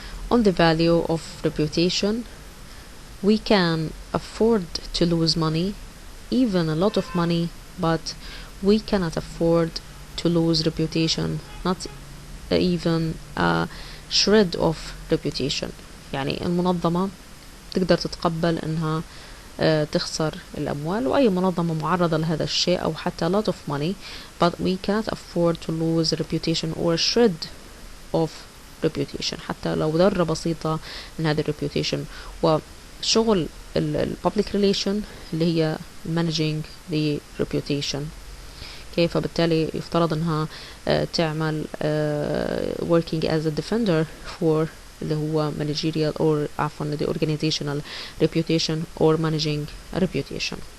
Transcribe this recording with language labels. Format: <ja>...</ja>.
<en>On the value of reputation, we can afford to lose money, even a lot of money, but we cannot afford to lose reputation, not even a shred of reputation.</en> <ar>يعني المنظمة تقدر تتقبل انها تخسر الأموال، وأي منظمة معرضة لهذا الشيء، أو حتى</ar> <en>a lot of money, but we cannot afford to lose reputation or a shred of reputation،</en> <ar>حتى لو ذرة بسيطة من هذا reputation. وشغل public relation اللي هي</ar> <en>managing the reputation.</en> <ar>كيف بالتالي يفترض انها تعمل</ar> <en>working as a defender for</en> <ar>اللي هو</ar> <en>managerial or عفوا the organizational reputation or managing a reputation.</en>